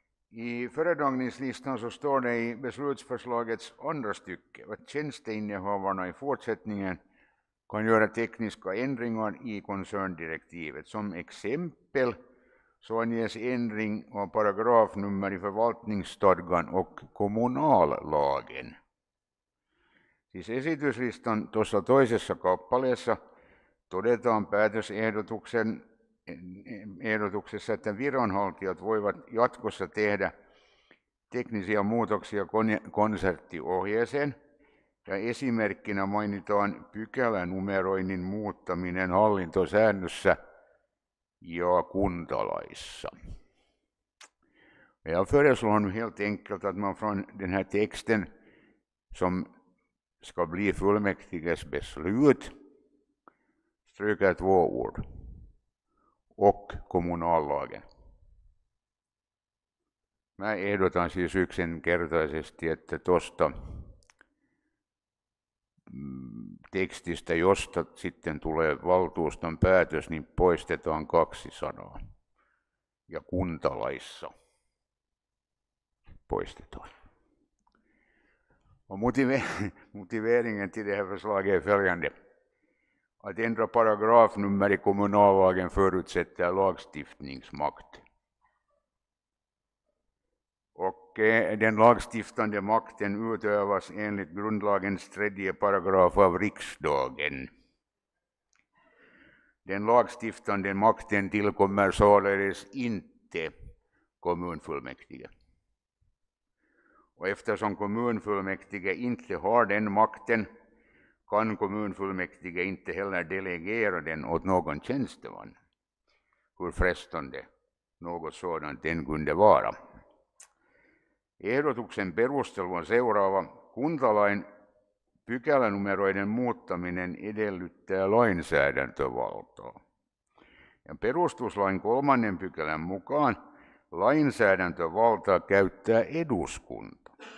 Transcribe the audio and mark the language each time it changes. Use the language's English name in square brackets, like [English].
[Swedish] I föredragningslistan så står det i beslutsförslagets andra stycke att tjänsteinnehavarna i fortsättningen kan göra tekniska ändringar i koncerndirektivet. Som exempel så anges ändring av paragrafnummer i förvaltningsstadgan och kommunallagen. [Finnish] Siis esityslistan tuossa toisessa kappaleessa todetaan päätösehdotuksessa, että viranhaltijat voivat jatkossa tehdä teknisiä muutoksia konserttiohjeeseen. Ja esimerkkinä mainitaan pykälänumeroinnin muuttaminen hallintosäännössä ja kuntalaissa. [Swedish] Jag föreslår nu helt enkelt att man från den här texten som ska bli fullmäktiges beslut stryker 2 ord. Och kommunallagen. [Finnish] Mä ehdotan siis yksinkertaisesti, että tuosta tekstistä, josta sitten tulee valtuuston päätös, niin poistetaan 2 sanaa. Ja kuntalaissa poistetaan. [Swedish] Och motiveringen till det här förslaget är följande. Att ändra paragrafnummer i kommunallagen förutsätter lagstiftningsmakt. Och den lagstiftande makten utövas enligt grundlagens 3 paragraf av riksdagen. Den lagstiftande makten tillkommer således inte kommunfullmäktige. Och eftersom kommunfullmäktige inte har den makten kan kommunfullmäktige inte heller delegera den åt någon tjänsteman, hur frestande något sådant än kunde vara. [Finnish] Ehdotuksen perustelua seuraava kuntalain pykälänumeroiden muuttaminen edellyttää lainsäädäntövaltaa. Ja perustuslain 3. pykälän mukaan lainsäädäntövaltaa käyttää eduskunta.